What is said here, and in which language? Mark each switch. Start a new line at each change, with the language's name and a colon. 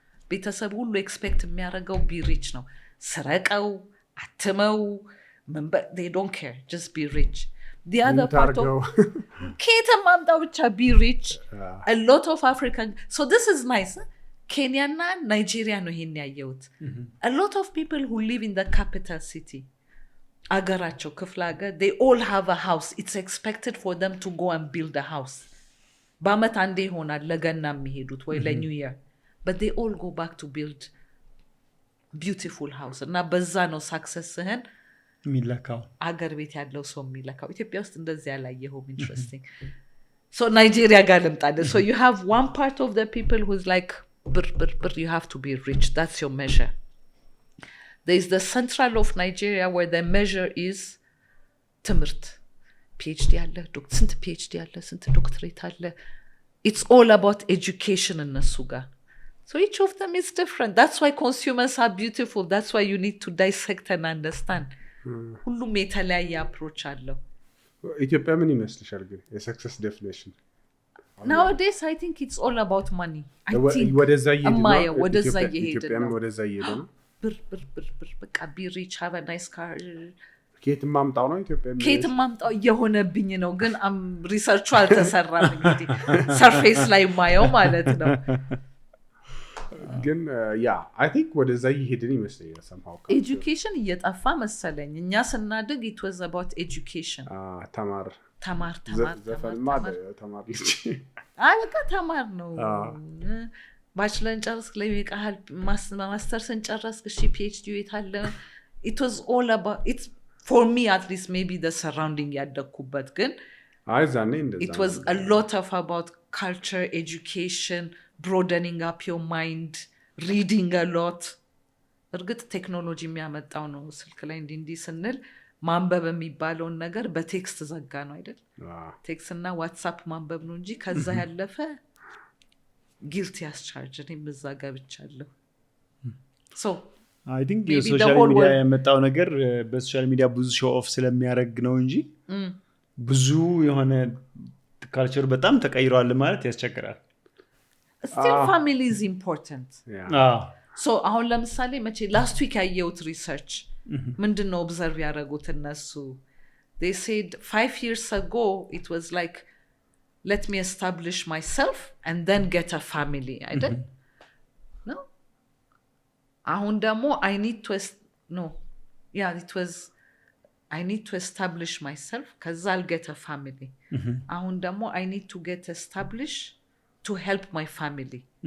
Amharic: ቤተሰብ ሁሉ ኤክስፔክት የሚያደርገው
English: be rich
Amharic: ነው. ስረቀው አትመው
English: they don't care, just be rich. The other part of
Amharic: ከየትም አምጣው ብቻ
English: be rich. A lot of African, so this is nice.
Amharic: Kenya እና Nigeria ነው ይሄን ያየሁት.
English: A lot of people who live in the capital city,
Amharic: አገራቸው ክፍለ ሀገር,
English: they all have a house. It's expected for them to go and build a house.
Amharic: በአመት አንዴ ይሆናል ለገና የሚሄዱት ወይ ለኒው ይር,
English: but they all go back to build beautiful house.
Amharic: እና በዛ ነው successህን የሚለካው አገር ቤት ያለው ሰው የሚለካው. ኢትዮጵያ ውስጥ እንደዚህ ያላየኸው interesting.
English: So Nigeria
Amharic: ጋር ልምጣለ.
English: So you have one part of the people who's like you have to be rich. That's your measure. There is the central of Nigeria where the measure is ትምህርት.
Amharic: PhD አለ, ስንት PhD አለ, ስንት ዶክትሬት አለ.
English: It's all about education
Amharic: እነሱ ጋር.
English: So each of them is different. That's why consumers are beautiful. That's why you need to dissect and understand.
Amharic: ሁሉም የተለያየ approach አለው. ኢትዮጵያ ምን ይመስልሻል ግን የሰክሰስ ዴፊኒሽን?
English: Nowadays I think it's all about money. I think
Amharic: ወደዛ እየሄደ ነው። ወደዛ እየሄደ ኢትዮጵያም ነው. ወደዛ እየሄደ ነው። ብር በቃ
English: be rich, have a nice car.
Amharic: ከየትም ማምጣው ነው ኢትዮጵያ ከየትም ማምጣው እየሆነብኝ ነው፣ ግን ሪሰርቹ አልተሰራም። እንግዲህ ሰርፌስ ላይ ማየው ማለት ነው። ግን ያ አይ ቲንክ ወደዛ እየሄድን ይመስለኛል። somehow ኤጁኬሽን እየጠፋ መሰለኝ። እኛ ስናድግ
English: it was about education.
Amharic: ተማር ዘፈንማ ተማር ልጅ በቃ ተማር ነው። ባችለርን ጨረስክ ለይቃል ማስተርስን ጨረስክ እሺ PhD የታለ?
English: It was all about, it's for me at least, maybe the surrounding
Amharic: ያደኩበት ግን አይዛኔ እንደዛ
English: it was a lot of about culture, education, broadening up your mind, reading a lot.
Amharic: እርግጥ ቴክኖሎጂ የሚያመጣው ነው። ስልክ ላይ እንዲህ ስንል ማንበብ የሚባለውን ነገር በቴክስት ዘጋ ነው አይደል? ቴክስት እና ዋትስአፕ ማንበብ ነው እንጂ ከዛ ያለፈ
English: guilty as charged
Amharic: እኔም እዛ ገብቻለሁ
English: so I think maybe the
Amharic: የሶሻል
English: whole
Amharic: ሚዲያ
English: world-
Amharic: የመጣው ነገር በሶሻል ሚዲያ ብዙ ሾው ኦፍ ስለሚያደርግ ነው እንጂ ብዙ የሆነ ካልቸር በጣም ተቀይሯል ማለት ያስቸግራል
English: still family is important Yeah. so
Amharic: አሁን ለምሳሌ መቼ
English: last week ያየሁት research ምንድነው observe
Amharic: ያደረጉት እነሱ
English: they said 5 years ago it was like let me establish myself and then get a family I didn't no
Amharic: አሁን ደግሞ
English: I need to no yeah it was I need to establish myself ከዛ I'll get a family አሁን ደግሞ I need to get established to help my family